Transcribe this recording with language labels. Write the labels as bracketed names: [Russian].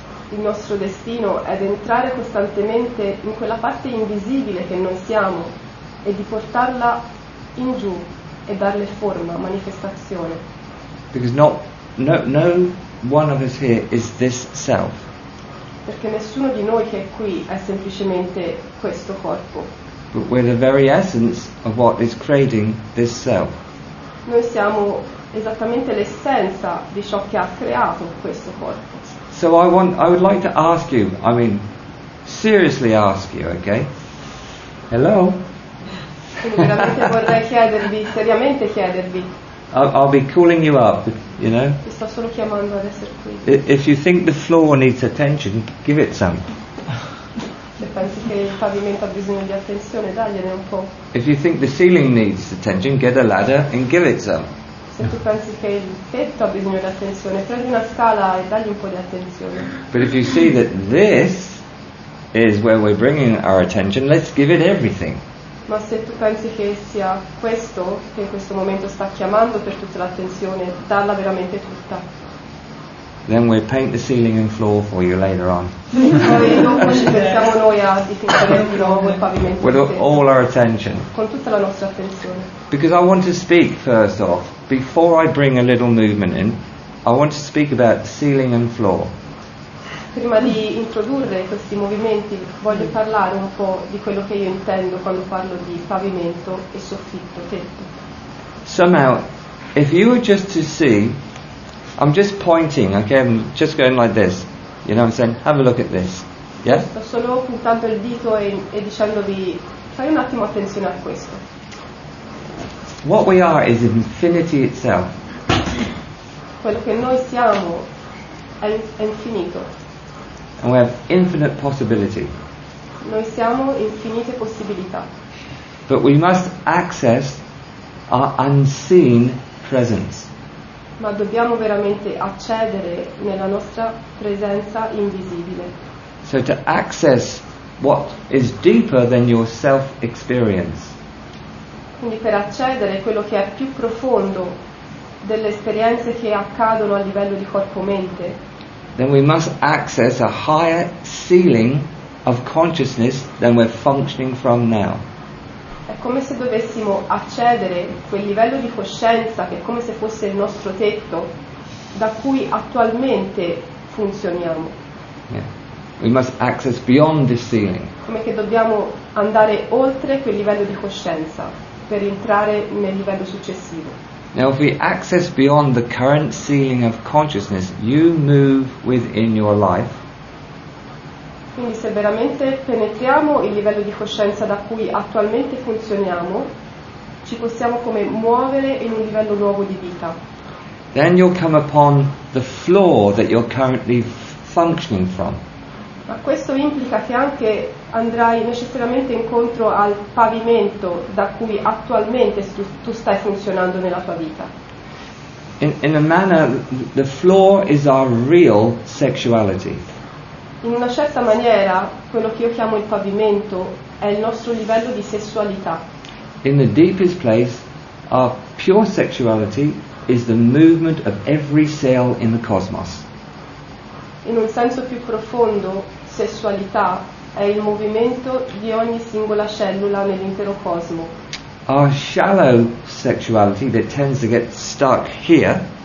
[Italian] Il nostro destino è di entrare costantemente in quella parte invisibile che noi siamo e di portarla in giù e darle forma, manifestazione. [English] Because no one of us here is this self. [Italian] Perché nessuno di noi che è qui è semplicemente questo corpo. [English] But we're the very essence of what is creating this self. [Italian] Noi siamo esattamente l'essenza di ciò che ha creato questo corpo. [English] So I would like to ask you, seriously ask you, okay? Hello? [Italian] Quindi veramente vorrei seriamente chiedervi, [English] I'll be calling you up, you know? [Italian] vi sto solo chiamando ad essere qui. [English] If you think the floor needs attention, give it some. [Italian] Se pensi che il pavimento ha bisogno di attenzione, dagliene un po'. [English] If you think the ceiling needs attention, get a ladder and give it some. [Italian] Se tu pensi che il tetto ha bisogno di attenzione, prendi una scala e dagli un po' di attenzione. [English] But if you see that this is where we're bringing our attention, let's give it everything. [Italian] Ma se tu pensi che sia questo che in questo momento sta chiamando per tutta l'attenzione, darla veramente tutta. [English] Then we'll paint the ceiling and floor for you later on. [Italian] Poi dopo ci pensiamo noi a dipingere di nuovo il pavimento [English] With [Italian] del tetto, [English] all our attention. [Italian] con tutta la nostra attenzione. [English] Because I want to speak first off, before I bring a little movement in, I want to speak about ceiling and floor. [Italian] Prima di introdurre questi movimenti voglio parlare un po' di quello che io intendo quando parlo di pavimento e soffitto, tetto. [English] Somehow, if you were just to see, I'm just pointing, okay, I'm just going like this, you know what I'm saying, have a look at this, yeah? [Italian] Sto solo puntando il dito e dicendovi fai un attimo attenzione a questo. [English] What we are is infinity itself. [Italian] Quello che noi siamo è infinito. [English] And we have infinite possibility. [Italian] Noi siamo infinite possibilità. [English] But we must access our unseen presence. [Italian] Ma dobbiamo veramente accedere nella nostra presenza invisibile. [English] So to access what is deeper than your self-experience. [Italian] Quindi per accedere a quello che è più profondo delle esperienze che accadono a livello di corpo-mente, [English] Then we must access a higher ceiling of consciousness than we're functioning from now. [Italian] è come se dovessimo accedere a quel livello di coscienza che è come se fosse il nostro tetto da cui attualmente funzioniamo. [English] Yeah. We must access beyond this ceiling. [Italian] Come che dobbiamo andare oltre quel livello di coscienza per entrare nel livello successivo. [English] Now, if we access beyond the current ceiling of consciousness, you move within your life. [Italian] Quindi se veramente penetriamo il livello di coscienza da cui attualmente funzioniamo, ci possiamo come muovere in un livello nuovo di vita. [English] Then you'll come upon the floor that you're currently functioning from. [Italian] Ma questo implica che anche andrai necessariamente incontro al pavimento da cui attualmente tu stai funzionando nella tua vita. [English] In a manner, the floor is our real sexuality. [Italian] In una certa maniera, quello che io chiamo il pavimento è il nostro livello di sessualità. [English] In the deepest place, our pure sexuality is the movement of every cell in the cosmos. [Italian] In un senso più profondo, sessualità è il movimento di ogni singola cellula nell'intero cosmo. [English] Our shallow sexuality that tends to get stuck here